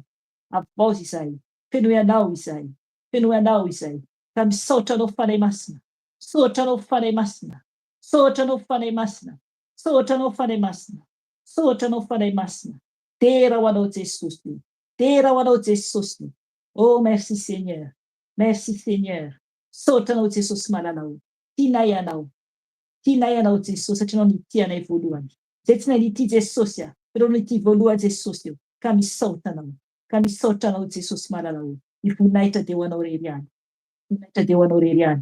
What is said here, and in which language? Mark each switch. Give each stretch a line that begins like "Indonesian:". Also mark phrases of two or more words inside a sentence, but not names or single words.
Malagasy: Avozo izay. Fenoy anao izay. Fenoy anao izay. Ka misaotra anao fanahy masina. Saotra anao fanahy masina. Saotra anao fanahy masina. Saotra anao fanahy masina. Saotra anao fanahy masina. Tera ho anao Jesosy. Tera ho anao Jesosy.
French: Oh, merci Seigneur. Merci Seigneur.
Malagasy: Saotra anao Jesosy malalao. Tianay anao. Tianay anao Jesosy satria anao nity anay voalohany. Zay tsy nity Jesosy pero nity voalohany Jesosy io. Ka misaotra anao. Ka misaotra anao Jesosy malalao. Ny voninahitra dia ho anao rery any. Voninahitra dia ho anao rery any.